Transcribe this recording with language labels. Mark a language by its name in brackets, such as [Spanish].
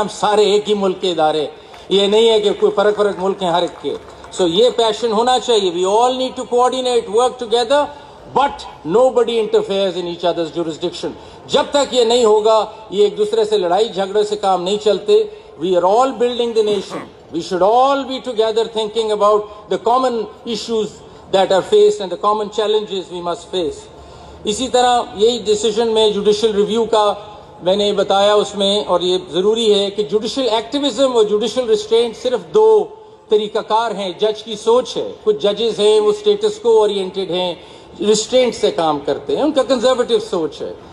[Urdu] ہم سارے ایک ہی ملک کے ادارے, یہ نہیں ہے کہ کوئی فرق ملک ہیں ہر ایک کے. [English] سو یہ پیشن ہونا چاہیے. We all need to coordinate, work together, but nobody interferes in each others jurisdiction. [Urdu] جب تک یہ نہیں ہوگا, یہ ایک دوسرے سے لڑائی جھگڑے سے کام نہیں چلتے. [English] We are all building the nation. We should all be together thinking about the common issues that are faced and the common challenges we must face. [Urdu] اسی طرح یہی ڈیسیجن میں جوڈیشل ریویو کا میں نے بتایا اس میں, اور یہ ضروری ہے کہ جوڈیشل ایکٹیویزم اور جوڈیشل ریسٹرینٹ صرف دو طریقہ کار ہیں. جج کی سوچ ہے, کچھ ججز ہیں وہ اسٹیٹس کو اورینٹڈ ہیں, ریسٹرینٹ سے کام کرتے ہیں, ان کا کنزرویٹو سوچ ہے.